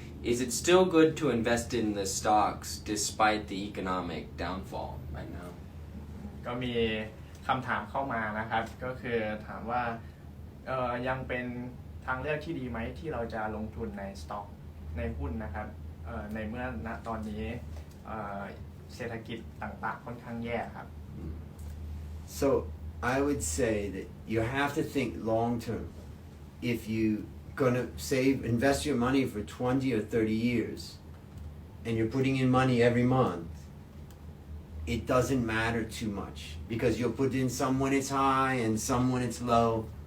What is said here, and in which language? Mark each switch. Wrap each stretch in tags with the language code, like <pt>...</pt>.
<en>Is it still good to invest in the stocks despite the economic downfall right now?</en> <th>ก็มีคำถามเข้ามานะครับก็คือถามว่ายังเป็นทางเลือกที่ดีไหมที่เราจะลงทุนในสต็อกในหุ้นนะครับในเมื่อณตอนนี้เศรษฐกิจต่างๆค่อนข้างแย่ครับ</th> <en>So I would say that you have to think long term. If you gonna invest your money for 20 or 30 years, and you're putting in money every month, it doesn't matter too much because you'll put in some when it's high and some when it's low.</en>